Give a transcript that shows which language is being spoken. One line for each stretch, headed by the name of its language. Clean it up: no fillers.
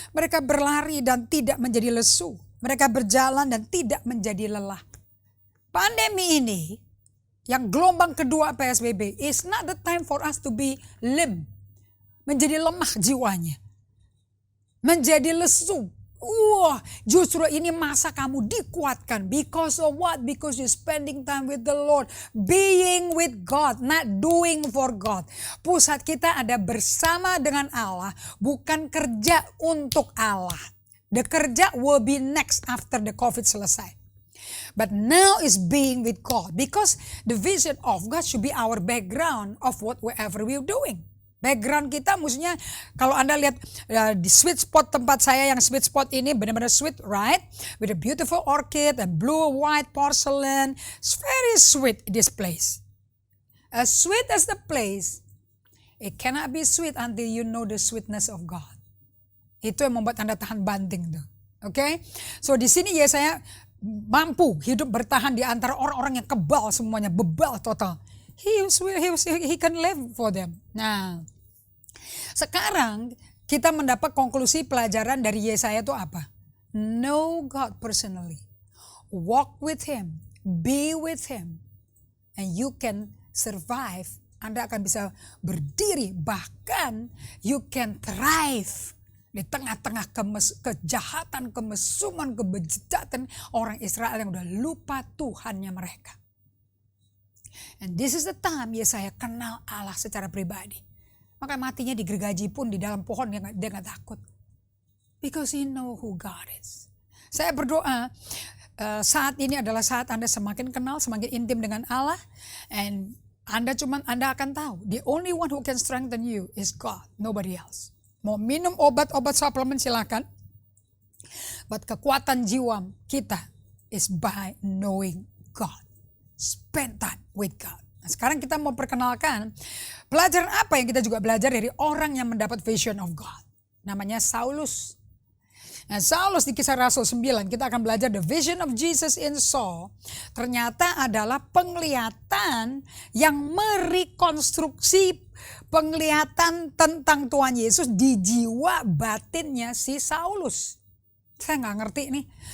Indonesian: Mereka berlari dan tidak menjadi lesu. Mereka berjalan dan tidak menjadi lelah. Pandemi ini yang gelombang kedua PSBB
English: is not the time for us to be limp.
Indonesian: Menjadi lemah jiwanya. Menjadi lesu. Justru ini masa kamu dikuatkan.
English: Because of what? Because you're spending time with the Lord. Being with God, not doing for God.
Indonesian: Pusat kita ada bersama dengan Allah, bukan kerja untuk Allah.
English: The kerja will be next after the COVID selesai. But now is being with God. Because the vision of God should be our background of whatever we're doing.
Indonesian: Background kita maksudnya kalau Anda lihat di sweet spot tempat saya yang sweet spot ini benar-benar sweet, right?
English: With a beautiful orchid and blue white porcelain. It's very sweet this place. As sweet as the place, it cannot be sweet until you know the sweetness of God.
Indonesian: Itu yang membuat Anda tahan banting tuh. Oke? So di sini Yesaya mampu hidup bertahan di antara orang-orang yang kebal semuanya, bebal total.
English: he can live for them.
Indonesian: Nah, sekarang kita mendapat konklusi pelajaran dari Yesaya itu apa?
English: Know God personally. Walk with Him. Be with Him. And you can survive.
Indonesian: Anda akan bisa berdiri. Bahkan
English: you can thrive.
Indonesian: Di tengah-tengah kejahatan, kemesuman, kebejatan orang Israel yang udah lupa Tuhannya mereka.
English: And this is the time
Indonesian: Yesaya kenal Allah secara pribadi. Maka matinya digergaji pun di dalam pohon dia gak takut.
English: Because he know who God is.
Indonesian: Saya berdoa saat ini adalah saat Anda semakin kenal, semakin intim dengan Allah. And Anda akan tahu.
English: The only one who can strengthen you is God. Nobody else.
Indonesian: Mau minum obat-obat suplemen silakan. But kekuatan jiwa kita
English: is by knowing God. Spend time with God.
Indonesian: Nah, sekarang kita mau perkenalkan pelajaran apa yang kita juga belajar dari orang yang mendapat vision of God. Namanya Saulus. Nah, Saulus di Kisah Rasul 9 kita akan belajar
English: the vision of Jesus in Saul.
Indonesian: Ternyata adalah penglihatan yang merekonstruksi penglihatan tentang Tuhan Yesus di jiwa batinnya si Saulus. Saya gak ngerti nih.